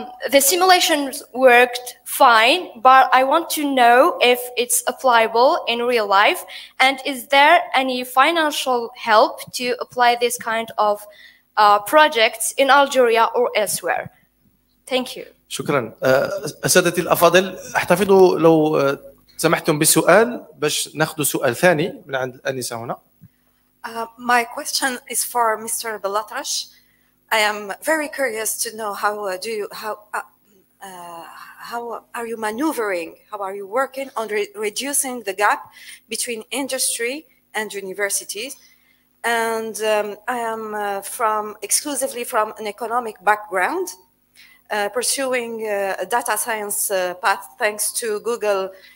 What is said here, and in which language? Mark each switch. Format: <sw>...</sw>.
<en>The simulations worked fine, but I want to know if it's applicable in real life, and is there any financial help to apply this kind of projects in Algeria or elsewhere? Thank you.</en> <ar>شكرا. أساتذتي الأفاضل، احتفظوا لو سمحتم بالسؤال باش ناخذ سؤال ثاني من عند الآنسة هنا.</ar> <en>My question is for Mr. Belatrash. I am very curious to know how are you maneuvering, how are you working on reducing the gap between industry and universities? And I am exclusively from an economic background, pursuing a data science path thanks to Google</en>